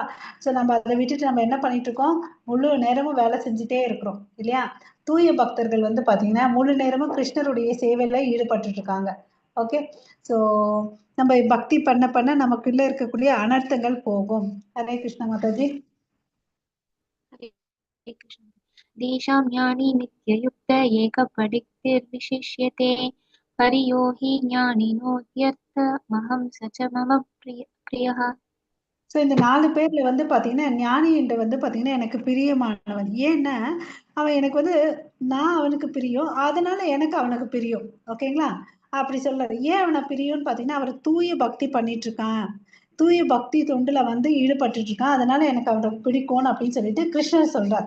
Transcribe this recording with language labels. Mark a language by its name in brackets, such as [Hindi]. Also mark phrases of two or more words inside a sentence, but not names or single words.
[Tamil] ஸோ நம்ம அதை விட்டுட்டு நம்ம என்ன பண்ணிட்டு இருக்கோம், முழு நேரமும் வேலை செஞ்சுட்டே இருக்கிறோம் இல்லையா? தூய பக்தர்கள் வந்து பாத்தீங்கன்னா முழு நேரமும் கிருஷ்ணருடைய சேவையில ஈடுபட்டு இருக்காங்க. ஓகே? ஸோ நம்ம பக்தி பண்ண பண்ண நமக்குள்ள இருக்கக்கூடிய அனர்த்தங்கள் போகும். ஹரே கிருஷ்ண மாதாஜி. [Sanskrit] हरे कृष्ण। तेषां ज्ञानी नित्ययुक्त एकपडिक्तिर्विशिष्यते हरियो हि ज्ञानिनोऽध्यर्थमहं स च मम प्रियः। [Tamil] ஸோ இந்த 4 பேர்ல வந்து பாத்தீங்கன்னா ஞானி என்று வந்து பாத்தீங்கன்னா எனக்கு பிரியமானவன். ஏன்னா அவன் எனக்கு வந்து நான் அவனுக்கு பிரியம், அதனால எனக்கு அவனுக்கு பிரியம். ஓகேங்களா? அப்படி சொல்றாரு. ஏன் அவனை பிரியம்னு பாத்தீங்கன்னா அவர் தூய பக்தி பண்ணிட்டு இருக்கான், தூய பக்தி தொண்டுல வந்து ஈடுபட்டுட்டு இருக்கான், அதனால எனக்கு அவனை பிடிக்கும்னு அப்படின்னு சொல்லிட்டு கிருஷ்ணர் சொல்றார்.